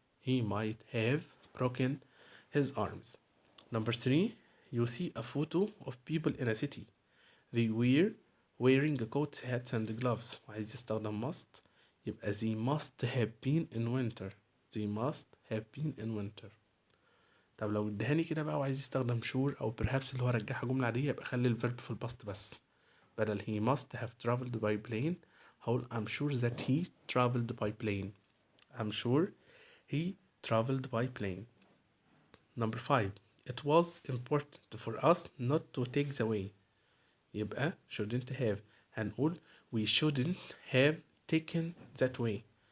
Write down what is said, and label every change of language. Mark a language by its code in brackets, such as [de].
[en] He might have broken his arms. Number 3, you see a photo of people in a city. They were wearing coats, hats and gloves. [ar] وعايز يستخدم [en] must [ar] يبقى [en] they must have been in winter. They must have been in winter. [ar] طب لو ادهاني كده بقى وعايز يستخدم sure أو perhaps اللي هو رجعها جملة عادية يبقى خلي الفيرب في الباست بس. بدل [en] he must have traveled by plane [ar] هقول [en] I'm sure that he traveled by plane. I'm sure he traveled by plane. Number 5, it was important for us not to take the way. [ar] يبقى [en] shouldn't have [ar] هنقول [en] we shouldn't have taken that way.